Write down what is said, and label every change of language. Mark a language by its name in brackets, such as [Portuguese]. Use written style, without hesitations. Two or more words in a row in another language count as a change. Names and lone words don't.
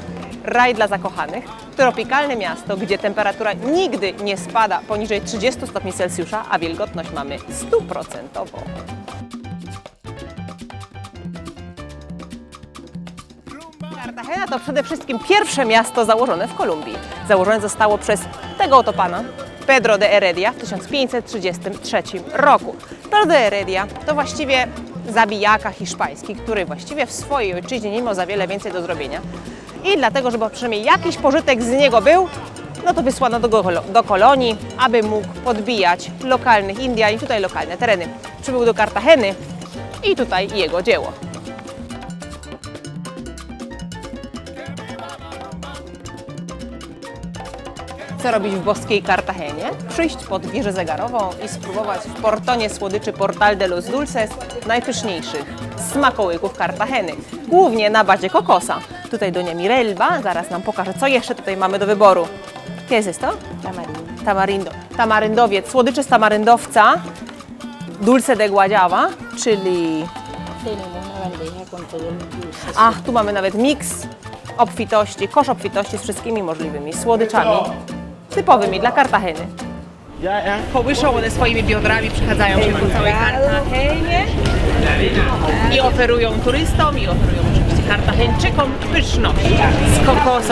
[Polish] Raj dla zakochanych, tropikalne miasto, gdzie temperatura nigdy nie spada poniżej 30 stopni Celsjusza, a wilgotność mamy 100%. Kartagena to przede wszystkim pierwsze miasto założone w Kolumbii. Założone zostało przez tego oto pana, Pedro de Heredia, w 1533 roku. Pedro de Heredia to właściwie zabijaka hiszpański, który właściwie w swojej ojczyźnie nie miał za wiele więcej do zrobienia. I dlatego, żeby przynajmniej jakiś pożytek z niego był, no to wysłano do kolonii, aby mógł podbijać lokalnych Indian i tutaj lokalne tereny. Przybył do Kartageny i tutaj jego dzieło. Co robić w boskiej Kartagenie? Przyjść pod wieżę zegarową i spróbować w portonie słodyczy Portal de los Dulces najpyszniejszych smakołyków Kartageny, głównie na bazie kokosa. Tutaj doña Mirelba zaraz nam pokaże, co jeszcze tutaj mamy do wyboru. [Spanish] ¿Qué es esto? Tamarindo. Tamarindo. [Polish] Tamaryndowiec, słodycze z tamaryndowca, [Spanish] dulce de guayaba, czyli... Tenemos una bandeja con todos los dulces. [Polish] A, tu mamy nawet miks obfitości, kosz obfitości z wszystkimi możliwymi słodyczami typowymi dla Kartageny. Połyszą one swoimi biodrami, przechadzają się po całej Kartagenie i oferują turystom i oferują oczywiście Kartageńczykom pyszności z kokosa.